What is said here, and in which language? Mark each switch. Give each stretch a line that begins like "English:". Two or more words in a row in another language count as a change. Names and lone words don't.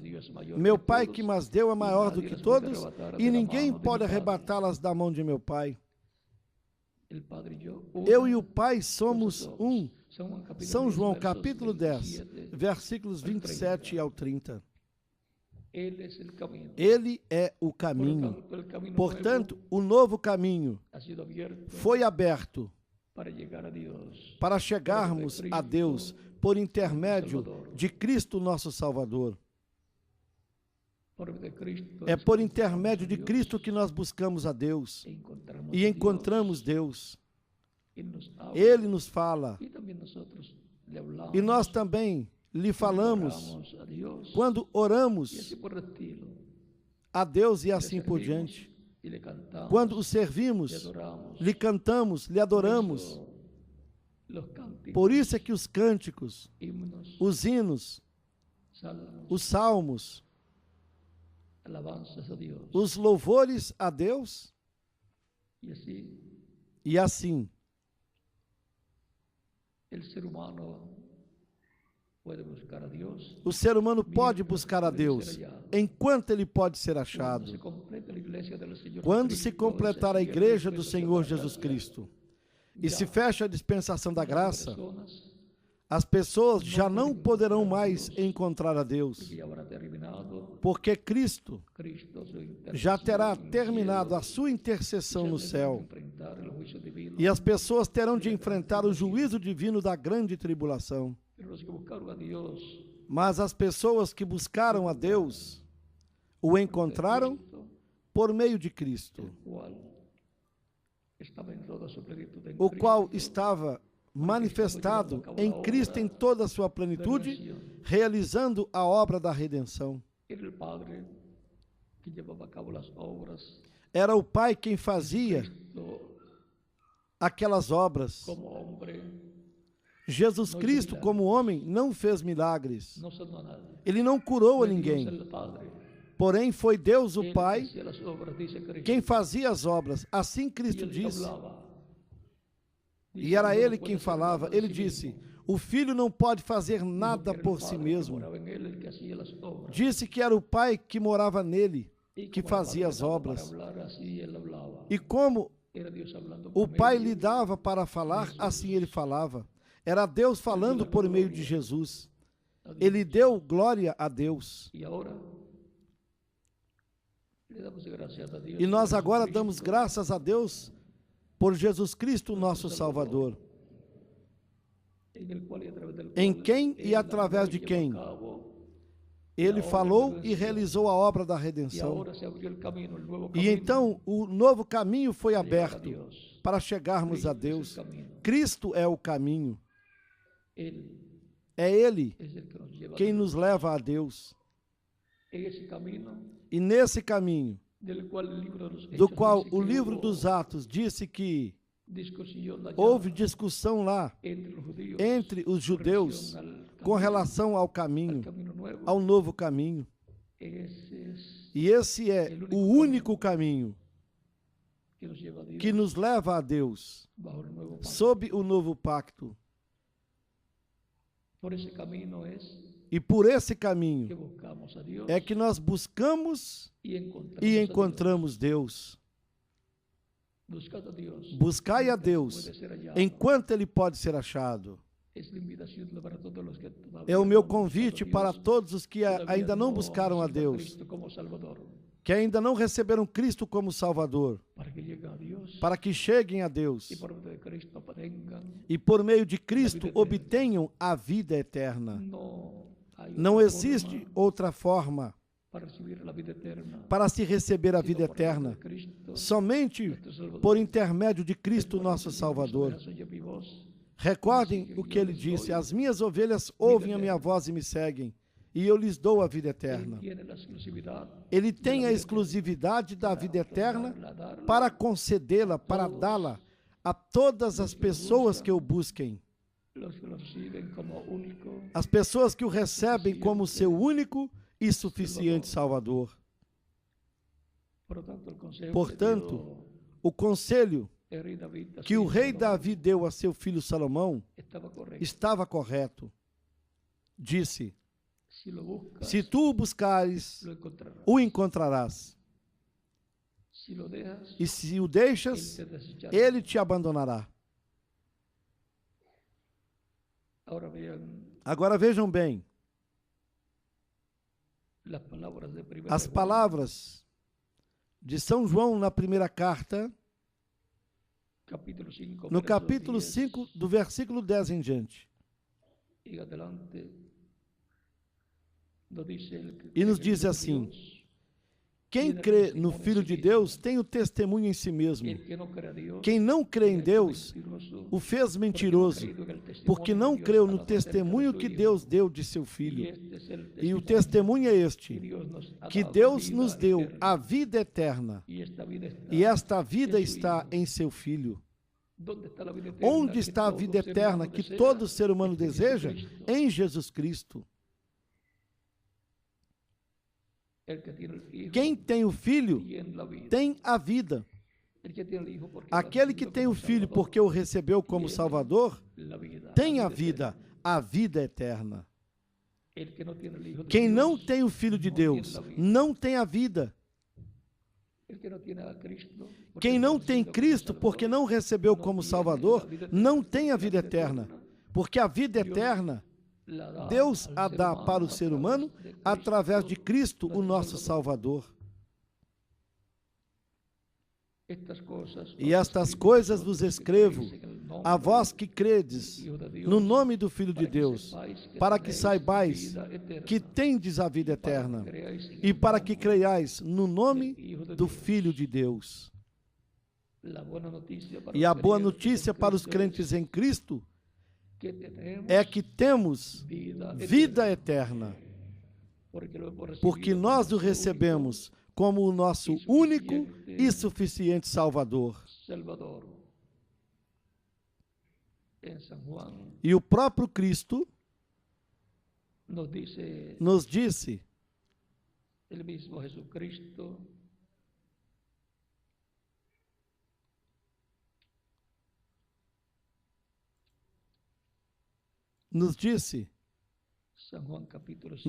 Portuguese: Meu Pai que mas deu é maior do que todos, e ninguém pode arrebatá-las da mão de meu Pai. Eu e o Pai somos um. São João capítulo 10, versículos 27 ao 30.
Spanish: Él es el camino.
Portuguese: Ele é o caminho.
Spanish: Por tanto, el camino
Portuguese: Portanto, o novo caminho
Spanish: nuevo ha sido abierto
Portuguese: foi aberto
Spanish: para llegar a Dios.
Portuguese: para chegarmos a Deus por intermédio de Cristo, nosso Salvador.
Spanish: Por medio de Cristo
Portuguese: É por
Spanish: encontramos
Portuguese: intermédio
Spanish: a
Portuguese: de
Spanish: Dios
Portuguese: Cristo que nós buscamos a Deus encontramos e a encontramos Deus. Deus.
Spanish: Él nos habla,
Portuguese: Ele nos fala
Spanish: y también nosotros le hablamos,
Portuguese: e nós também lhe falamos
Spanish: oramos a Dios,
Portuguese: quando
Spanish: y oramos así por el estilo.
Portuguese: a Deus e
Spanish: Le
Portuguese: assim por
Spanish: servimos
Portuguese: diante.
Spanish: y le cantamos,
Portuguese: Quando o
Spanish: le
Portuguese: servimos,
Spanish: adoramos.
Portuguese: lhe cantamos, lhe
Spanish: Por
Portuguese: adoramos.
Spanish: eso, los cánticos,
Portuguese: Por isso é que os cânticos,
Spanish: himnos,
Portuguese: os hinos,
Spanish: salmos,
Portuguese: os salmos,
Spanish: alabanzas a Dios.
Portuguese: os louvores a Deus,
Spanish: Y así
Portuguese: e assim
Spanish: el ser humano puede buscar a Dios.
Portuguese: o ser humano pode buscar a Deus enquanto ele pode ser
Spanish: Cuando
Portuguese: achado.
Spanish: se complete la iglesia del Señor
Portuguese: Quando Cristo, se completar a
Spanish: ese
Portuguese: igreja
Spanish: cierre
Portuguese: do
Spanish: de
Portuguese: Senhor
Spanish: la
Portuguese: Jesus
Spanish: gracia,
Portuguese: Cristo e
Spanish: ya
Portuguese: se fecha a dispensação da
Spanish: las
Portuguese: graça,
Spanish: personas,
Portuguese: as pessoas já não poderão mais encontrar a Deus,
Spanish: porque ya habrá terminado,
Portuguese: porque Cristo
Spanish: Cristo su intercesión
Portuguese: já terá
Spanish: en el
Portuguese: terminado
Spanish: cielo,
Portuguese: a sua intercessão
Spanish: ya no tendrán
Portuguese: céu.
Spanish: que enfrentar el juicio divino.
Portuguese: E as pessoas terão de enfrentar o juízo divino da grande tribulação.
Spanish: Pero los que buscaron a Dios,
Portuguese: Mas as pessoas que buscaram a Deus o encontraram
Spanish: Cristo,
Portuguese: por meio de Cristo,
Spanish: el cual estaba en toda su plenitud en
Portuguese: o qual
Spanish: Cristo,
Portuguese: estava manifestado em Cristo em toda a sua plenitude, realizando a obra da redenção.
Spanish: era el Padre que llevaba a cabo las obras.
Portuguese: Era o Pai quem fazia
Spanish: Cristo,
Portuguese: aquelas obras.
Spanish: como hombre,
Portuguese: Jesus Cristo, como homem, não fez milagres.
Spanish: no sanó a nadie.
Portuguese: Ele não curou a
Spanish: Fue Dios
Portuguese: ninguém.
Spanish: el Padre,
Portuguese: Porém, foi Deus o
Spanish: Él
Portuguese: Pai
Spanish: hacía las obras, dice Cristo,
Portuguese: quem fazia as obras. Assim
Spanish: y
Portuguese: Cristo
Spanish: él
Portuguese: disse.
Spanish: hablaba.
Portuguese: E
Spanish: Dice,
Portuguese: era
Spanish: "No
Portuguese: ele
Spanish: puede
Portuguese: quem
Spanish: hacer
Portuguese: falava.
Spanish: nada de
Portuguese: Ele
Spanish: sí
Portuguese: disse:
Spanish: mismo".
Portuguese: o Filho não pode fazer
Spanish: Dijo
Portuguese: nada
Spanish: que era el
Portuguese: por si
Spanish: Padre que
Portuguese: mesmo.
Spanish: moraba en él, el que hacía las obras.
Portuguese: Disse que era o Pai que morava nele,
Spanish: Y
Portuguese: que
Spanish: como el
Portuguese: fazia
Spanish: Padre
Portuguese: as
Spanish: le daba
Portuguese: obras.
Spanish: para hablar, así él hablaba.
Portuguese: E como
Spanish: Era Dios hablando
Portuguese: o
Spanish: por
Portuguese: Pai
Spanish: medio
Portuguese: lhe dava para falar, assim ele falava. Era Deus falando por meio de Jesus.
Spanish: a Dios.
Portuguese: Ele deu glória a Deus.
Spanish: Y ahora le damos gracias a Dios
Portuguese: E nós
Spanish: por
Portuguese: agora
Spanish: Jesucristo,
Portuguese: damos graças a Deus por Jesus Cristo, nosso Salvador,
Spanish: en el cual y a través del
Portuguese: em
Spanish: cual
Portuguese: quem e
Spanish: Él
Portuguese: através de
Spanish: llevó a
Portuguese: quem
Spanish: cabo.
Portuguese: Ele falou e realizou a obra da
Spanish: Y
Portuguese: redenção.
Spanish: ahora se abrió el camino, el nuevo
Portuguese: E
Spanish: camino
Portuguese: então o novo caminho foi
Spanish: de llegar a
Portuguese: aberto
Spanish: Dios.
Portuguese: para chegarmos a
Spanish: Cristo es
Portuguese: Deus.
Spanish: el camino.
Portuguese: Cristo é o caminho.
Spanish: Él
Portuguese: É Ele
Spanish: es el que nos lleva a
Portuguese: quem
Spanish: Dios.
Portuguese: nos leva a Deus.
Spanish: En ese camino
Portuguese: E nesse caminho,
Spanish: del cual el libro de los
Portuguese: do
Spanish: Hechos
Portuguese: qual
Spanish: dice
Portuguese: o
Spanish: que
Portuguese: livro
Spanish: hubo
Portuguese: dos Atos disse que
Spanish: discusión allá
Portuguese: houve discussão lá
Spanish: entre los judíos
Portuguese: entre os judeus
Spanish: con relación
Portuguese: com
Spanish: al
Portuguese: relação ao caminho,
Spanish: camino nuevo.
Portuguese: ao novo caminho.
Spanish: Ese es
Portuguese: E esse é o único caminho
Spanish: que nos lleva a Dios
Portuguese: que nos leva a Deus,
Spanish: bajo el nuevo pacto.
Portuguese: sob o novo pacto.
Spanish: Por ese camino es
Portuguese: E por esse
Spanish: que
Portuguese: caminho
Spanish: buscamos a Dios
Portuguese: é que nós buscamos
Spanish: y encontramos,
Portuguese: e a encontramos Deus.
Spanish: Dios. Buscad a Dios.
Portuguese: Buscai a
Spanish: Mientras
Portuguese: Deus
Spanish: puede ser hallado.
Portuguese: enquanto Ele pode ser achado.
Spanish: Es la invitación para todos los que todavía
Portuguese: É o
Spanish: no
Portuguese: meu
Spanish: han buscado a
Portuguese: convite
Spanish: Dios,
Portuguese: para todos os que
Spanish: todavía
Portuguese: ainda não
Spanish: no
Portuguese: buscaram a
Spanish: reciben
Portuguese: Deus,
Spanish: Cristo como Salvador,
Portuguese: que ainda não receberam Cristo como Salvador,
Spanish: para que lleguen a Dios
Portuguese: para que cheguem a Deus
Spanish: y por medio de Cristo obtengan.
Portuguese: e por meio de Cristo obtenham a vida eterna.
Spanish: No hay
Portuguese: Não
Spanish: otra
Portuguese: existe
Spanish: forma
Portuguese: outra forma
Spanish: para recibir la vida eterna,
Portuguese: para se receber a
Spanish: sino
Portuguese: vida
Spanish: por medio
Portuguese: eterna,
Spanish: de Cristo,
Portuguese: somente
Spanish: nuestro Salvador.
Portuguese: por intermédio de Cristo,
Spanish: Recuerden
Portuguese: nosso
Spanish: que
Portuguese: Salvador.
Spanish: Cristo oye mi voz,
Portuguese: Recordem o que ele disse: as minhas ovelhas ouvem a minha voz e me seguem, e eu lhes dou a vida
Spanish: Él
Portuguese: eterna.
Spanish: tiene la exclusividad
Portuguese: Ele
Spanish: de
Portuguese: tem
Spanish: la
Portuguese: a
Spanish: vida
Portuguese: exclusividade da vida eterna
Spanish: eterna, darla
Portuguese: para concedê-la, para dá-la a todas as pessoas que o busquem.
Spanish: los que lo reciben como único.
Portuguese: As pessoas que o recebem como seu único e suficiente Salvador.
Spanish: Por tanto, el consejo
Portuguese: Portanto, o conselho
Spanish: que el rey David,
Portuguese: que o
Spanish: así,
Portuguese: rei
Spanish: Salomón,
Portuguese: Davi deu a seu filho Salomão
Spanish: estaba correcto.
Portuguese: estava correto. Disse:
Spanish: Si lo buscas,
Portuguese: se tu o buscares,
Spanish: lo encontrarás.
Portuguese: o encontrarás.
Spanish: Si lo dejas,
Portuguese: E se o
Spanish: él
Portuguese: deixas,
Spanish: te desechará.
Portuguese: ele te abandonará.
Spanish: Ahora vean
Portuguese: Agora vejam bem,
Spanish: las palabras de primera
Portuguese: as
Spanish: de Juan,
Portuguese: palavras de São João na primeira carta,
Spanish: capítulo 5,
Portuguese: no
Spanish: versos
Portuguese: capítulo
Spanish: 10
Portuguese: 5, do versículo 10 em diante.
Spanish: y adelante, nos dice el que
Portuguese: E nos
Spanish: cree en
Portuguese: diz
Spanish: el Hijo de
Portuguese: assim:
Spanish: Dios,
Portuguese: quem crê no Filho de Deus tem o testemunho em si mesmo.
Spanish: el que no cree a Dios,
Portuguese: Quem não crê em
Spanish: es
Portuguese: Deus
Spanish: mentiroso,
Portuguese: o fez
Spanish: porque no ha
Portuguese: mentiroso,
Spanish: creído en el testimonio
Portuguese: porque
Spanish: de
Portuguese: não
Spanish: Dios
Portuguese: creu no
Spanish: hablado acerca de
Portuguese: testemunho
Spanish: su
Portuguese: que
Spanish: Hijo.
Portuguese: Deus deu de seu
Spanish: Y
Portuguese: Filho.
Spanish: este es el
Portuguese: E o
Spanish: testimonio
Portuguese: testemunho é
Spanish: que
Portuguese: este:
Spanish: Dios nos ha
Portuguese: que
Spanish: dado
Portuguese: Deus
Spanish: vida
Portuguese: nos deu
Spanish: eterna.
Portuguese: a vida eterna.
Spanish: Y esta vida está
Portuguese: E esta vida
Spanish: en su
Portuguese: está
Spanish: Hijo.
Portuguese: em seu Filho.
Spanish: ¿Dónde está la vida eterna
Portuguese: Onde
Spanish: que
Portuguese: está a
Spanish: todo
Portuguese: vida
Spanish: ser
Portuguese: eterna
Spanish: humano
Portuguese: que
Spanish: desea?
Portuguese: todo ser humano
Spanish: En
Portuguese: deseja?
Spanish: Jesucristo.
Portuguese: Em Jesus Cristo.
Spanish: El que tiene el Hijo
Portuguese: Quem tem o Filho
Spanish: tiene la vida.
Portuguese: tem a vida.
Spanish: El que tiene el Hijo porque lo
Portuguese: Aquele que
Spanish: recibió
Portuguese: tem o
Spanish: como
Portuguese: Filho
Spanish: Salvador,
Portuguese: porque o recebeu como
Spanish: tiene
Portuguese: Salvador,
Spanish: la vida,
Portuguese: tem
Spanish: la
Portuguese: a vida,
Spanish: eterna.
Portuguese: a vida eterna.
Spanish: El que no tiene el Hijo de
Portuguese: Quem não
Spanish: Dios,
Portuguese: tem o Filho de
Spanish: no tiene
Portuguese: Deus
Spanish: la vida.
Portuguese: não tem a vida.
Spanish: El que no tiene a Cristo, porque
Portuguese: Quem
Spanish: no
Portuguese: não tem
Spanish: recibió como
Portuguese: Cristo
Spanish: Salvador,
Portuguese: porque não recebeu
Spanish: no
Portuguese: como
Spanish: tiene
Portuguese: Salvador,
Spanish: la vida eterna.
Portuguese: não tem a
Spanish: La
Portuguese: vida eterna. Porque a vida
Spanish: Dios
Portuguese: eterna
Spanish: la da
Portuguese: Deus
Spanish: al
Portuguese: a
Spanish: ser
Portuguese: dá
Spanish: humano
Portuguese: para o
Spanish: a
Portuguese: ser
Spanish: través
Portuguese: humano
Spanish: de Cristo,
Portuguese: através de Cristo, o
Spanish: nuestro
Portuguese: nosso
Spanish: Salvador.
Portuguese: Salvador.
Spanish: Estas cosas
Portuguese: E os estas
Spanish: escribo
Portuguese: coisas
Spanish: a
Portuguese: vos
Spanish: vosotros que
Portuguese: escrevo,
Spanish: creéis en el nombre
Portuguese: a vós que credes
Spanish: do Hijo de Deus,
Portuguese: no nome do Filho de
Spanish: para que
Portuguese: Deus,
Spanish: sepáis que
Portuguese: para que
Spanish: tenéis
Portuguese: saibais
Spanish: vida eterna,
Portuguese: que tendes a vida
Spanish: para que
Portuguese: eterna,
Spanish: creáis en
Portuguese: e
Spanish: el
Portuguese: para que
Spanish: nombre
Portuguese: creiais no nome
Spanish: del Hijo de
Portuguese: do Deus. Filho de Deus.
Spanish: La buena noticia para
Portuguese: E os a boa
Spanish: creyentes
Portuguese: notícia
Spanish: en
Portuguese: para os
Spanish: Cristo
Portuguese: crentes em Cristo
Spanish: que tenemos
Portuguese: é que temos
Spanish: vida
Portuguese: vida eterna,
Spanish: porque lo hemos recibido
Portuguese: porque nós o como nosso recebemos como o nosso único e suficiente Salvador.
Spanish: Salvador. En San Juan
Portuguese: E o próprio Cristo
Spanish: nos dice
Portuguese: nos disse,
Spanish: el mismo Jesucristo, San Juan capítulo 5,